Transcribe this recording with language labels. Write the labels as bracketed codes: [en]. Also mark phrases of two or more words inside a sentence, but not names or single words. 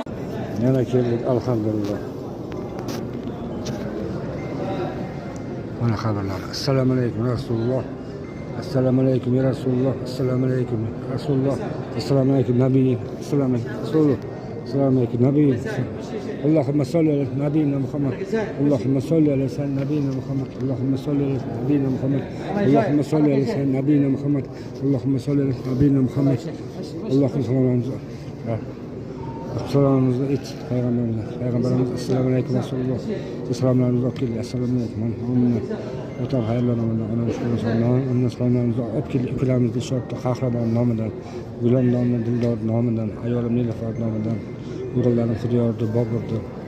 [uz] Yana keldik, alhamdulillah. Mana xabarlar. [ar] السلام عليكم رسول الله. السلام عليكم يا رسول الله. السلام عليكم رسول الله. السلام عليكم نبي. السلام عليكم رسول الله. السلام عليكم نبي. اللهم صل على نبينا محمد. اللهم صل على نبينا محمد. اللهم صل على نبينا محمد. اللهم صل على نبينا محمد. اللهم صل على نبينا محمد. اللهم صل على [uz] Salomimizni et Peygamberimiz [ar] السلام عليكم رسول الله. [uz] Salomlarimizni olib keldi. Assalomu alaykum. Hamma o'tar xayrlarni ana shu salomlarimizni olib keldi. Ukalarimizni shodda qahramon nomidan, Gulam nomidan, Dildor nomidan, ayolim Nilufar nomidan, o'g'illarim Xudoyordi, Boburdi.